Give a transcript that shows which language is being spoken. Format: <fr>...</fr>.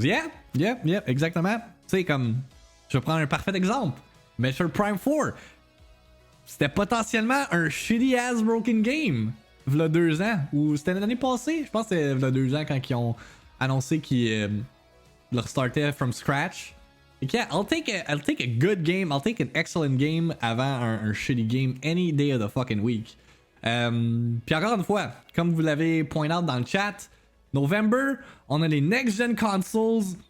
<fr>Yeah, exactement. Tu sais, comme, je vais prendre un parfait exemple. Metroid Prime 4. C'était potentiellement un</fr> <en>shitty ass broken game.</en> <fr>V'là 2 ans. Ou c'était l'année passée. Je pense que c'était v'là 2 ans quand ils ont annoncé qu'ils le restartaient</fr> <en>from scratch. Et yeah, I'll take a good game. I'll take an excellent game</en> <fr>avant un</fr> <en>shitty game any day of the fucking week.</en> <fr>Puis encore une fois, comme vous l'avez</fr> <en>point out</en> <fr>dans le chat, November, on a les next-gen consoles.</fr>